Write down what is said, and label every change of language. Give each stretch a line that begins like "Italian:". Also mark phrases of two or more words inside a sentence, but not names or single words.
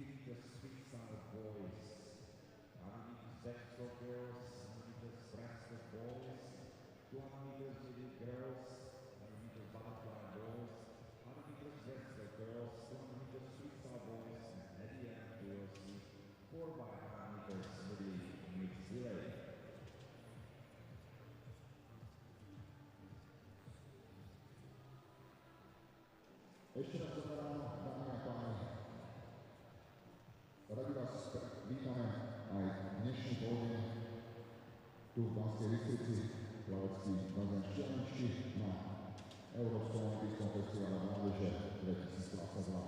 English: meters freestyle boys, 100 meters backstroke girls, 100 meters breaststroke boys, 200 meters elite girls, 100 meters butterfly boys, 100 meters breaststroke girls, 200 meters freestyle boys, and at the end we will see 4 by 100 meters Medley mixed relay.
Slovak: Ešte raz dobré ráno, dámy a páni. Radi vás vítame aj v dnešný poldeň tu v Banskej Bystrici, plavecký bazén Štiavničky na Európskom olympijskom festivale mládeže 2022.